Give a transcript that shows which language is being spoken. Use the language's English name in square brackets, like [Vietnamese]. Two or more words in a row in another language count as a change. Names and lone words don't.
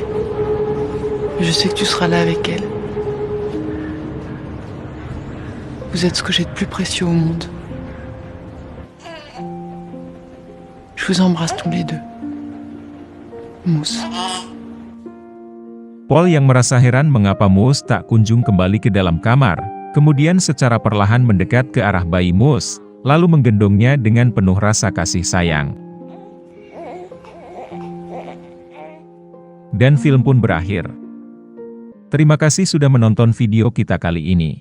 [French] Je sais que tu seras là avec elle. Vous êtes ce que j'ai de plus précieux au monde. Je vous embrasse tous les deux. Moose. [Indonesian] Paul yang merasa heran mengapa Moose tak kunjung kembali ke dalam kamar, kemudian secara perlahan mendekat ke arah bayi Moose, lalu menggendongnya dengan penuh rasa kasih sayang. Dan film pun berakhir. Terima kasih sudah menonton video kita kali ini.